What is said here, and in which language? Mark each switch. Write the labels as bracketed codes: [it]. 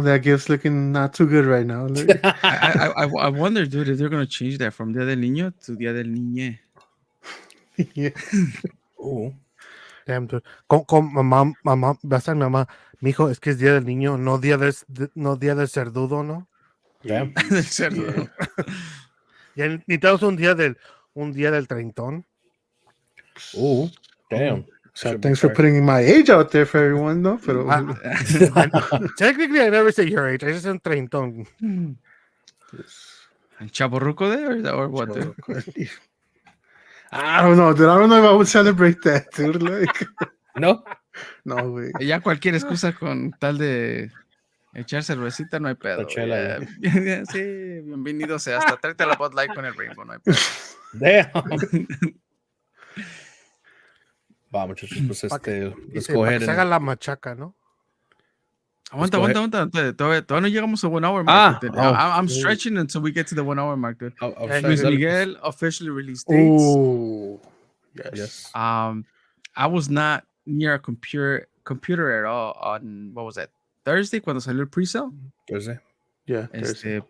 [en] That gift's looking not too good right now. I wonder, dude, if they're gonna change that from Día del Niño to Día del Niñe. Yeah. Ooh. Damn, dude. [es] Con mamá, vas a mi mamá, mijo, es que es Día del Niño, no día del cerdudo, ¿no? [en] Damn. Yeah. [es] Ya necesitamos un día del treintón. [en] Ooh. Damn. So thanks for putting my age out there for everyone, [es] no? Pero... [en] Technically, I never say your age. I just said treintón. Chaborruco there or what? Dude? I don't know, dude. I don't know if I would celebrate that, dude. Like, No? [es] no, güey. Ya cualquier excusa con tal de echar cervecita no hay pedo. La chela, Sí, bienvenido sea. Hasta tráete la Bud Light con el Rainbow, no hay pedo. [en] Damn. [es] Va, muchachos, pues [en] let's go ahead [es] Se haga la machaca, ¿no? Aguanta. Todavía no llegamos a 1 hour mark. [en] I'm stretching until we get to the 1 hour mark, dude. Luis Miguel officially released dates. Ooh. Yes. I was not near a computer at all on, what was that, Thursday, [es] cuando salió el pre-sale. [en] Thursday. Yeah. Thursday.